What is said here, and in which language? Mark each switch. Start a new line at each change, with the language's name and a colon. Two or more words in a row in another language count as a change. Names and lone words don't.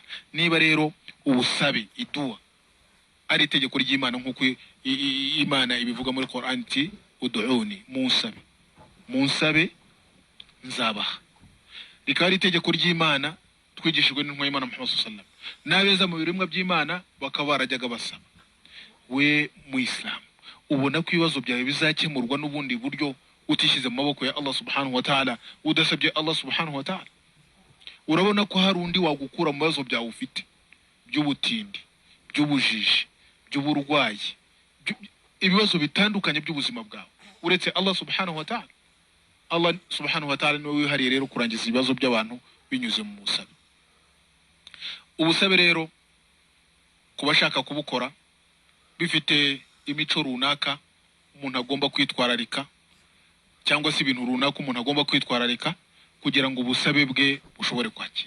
Kinyarwanda: Niba rero ubusabe idua ari itegeko ry'Imana nkuko Imana ibivuga muri Quran iti ud'uni, munsabe nzabaha, rikaba ari itegeko ry'Imana twigishijwe n'intumwa y'Imana Muhammad
Arabic: صلى الله عليه وسلم.
Kinyarwanda: N'abeza mu biremwa by'Imana bakaba barajyaga basaba. We mu Islam ubona ko ibibazo byawe bizakemurwa n'ubundi buryo utishyize mu maboko ya Allah
Arabic: سبحانه وتعالى,
Kinyarwanda: udasabye Allah
Arabic: سبحانه وتعالى?
Kinyarwanda: Urabona ko hari undi wagukura mu bibazo byawe ufite by'ubutindi, by'ubujiji, by'uburwayi, ibibazo bitandukanye by'ubuzima bwawe uretse Allah
Arabic: سبحانه وتعالى.
Kinyarwanda: Allah
Arabic: سبحانه وتعالى
Kinyarwanda: niwe wihariye rero kurangiza ibibazo by'abantu binyuze mu busabe. Ubusabe rero kubashaka kubukora bifite imico runaka umuntu agomba kwitwararika, cyangwa se ibintu runaka umuntu agomba kwitwararika kugira ngo ubusabe bwe bushobore kwakirwa.